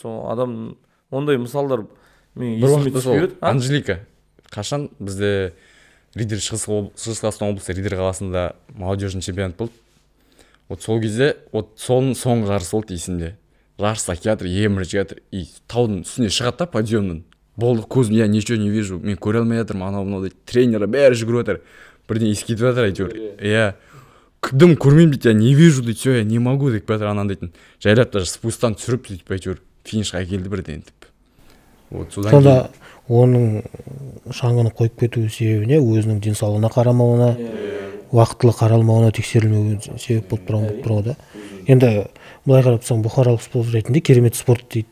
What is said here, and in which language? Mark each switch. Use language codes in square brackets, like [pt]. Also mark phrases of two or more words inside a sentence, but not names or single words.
[kk] Сол адам ондай мысалдар мен есіме түспейді. Анжелика қашан бізде Ридер Шығыс Қазақстан облысы Ридер қаласында [ru] молодежный чемпионат [kk] болды. Вот сол кезде соның соңғы жарысы болды есімде. Жарыста келатыр, еміріп жатыр, и таудың үстіне шығады да подъемнан. Болды, көзім, [ru] я ничего не вижу, [kk] мен көре алмай жатырмын, анау дейді, тренері бәрі жүгіріп жатыр. Бірден ескетіп жатыр, әйтеуір. Дым көрмеймін дейді, [ru] я не вижу дейді, все, я не могу [kk] деп жатыр, анан дейтін. Жайлап даже спустан түсіріп сөйтіп әйтеуір финишқа келді бірден деп. Сонда оның шаңғыны қойып кету себебіне өзінің денсаулығына қарамауына, уақытылы қаралмауына, тексерілмеуіне себеп болып тұр да. Енді былай қарап тұрсаң, бұқаралық спорт ретінде керемет спорт дейді.